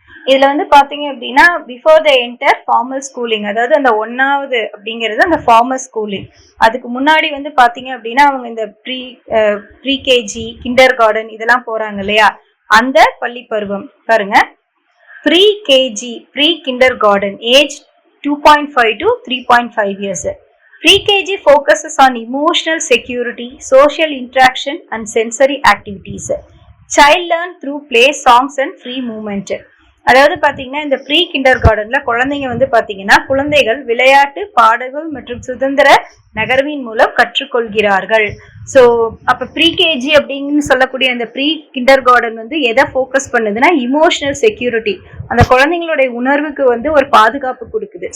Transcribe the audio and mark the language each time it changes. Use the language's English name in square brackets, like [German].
[Tamil] இதுல வந்து பாத்தீங்க அப்படின்னா [English] before the enter formal schooling, [Tamil] அதாவது அந்த 1வது அப்படிங்கிறது அந்த ஃபார்மல் ஸ்கூலிங். அதுக்கு முன்னாடி வந்து பாத்தீங்க அப்படின்னா அவங்க இந்த ப்ரீ கேஜி, கிண்டர் கார்டன் இதெல்லாம் போறாங்க இல்லையா, அந்த பள்ளி பருவம் பாருங்க. Pre KG, pre kinder garden, [English] Age 2.5 to 3.5 years. Pre-KG focuses on emotional security, social interaction and sensory activities. Child learn through play, songs and free movement. [Tamil] அதாவது பாத்தீங்கன்னா இந்த ப்ரீ கிண்டர் கார்டன்ல குழந்தைங்க வந்து பாத்தீங்கன்னா குழந்தைகள் விளையாட்டு, பாடல்கள் மற்றும் சுதந்திர நகர்வின் மூலம் கற்றுக்கொள்கிறார்கள். ஸோ அப்ப ப்ரீ கேஜி அப்படின்னு சொல்லக்கூடிய அந்த ப்ரீ கிண்டர் கார்டன் வந்து எதை ஃபோக்கஸ் பண்ணுதுன்னா இமோஷனல் செக்யூரிட்டி, அந்த குழந்தைங்களுடைய உணர்வுக்கு வந்து ஒரு பாதுகாப்பு கொடுக்குது.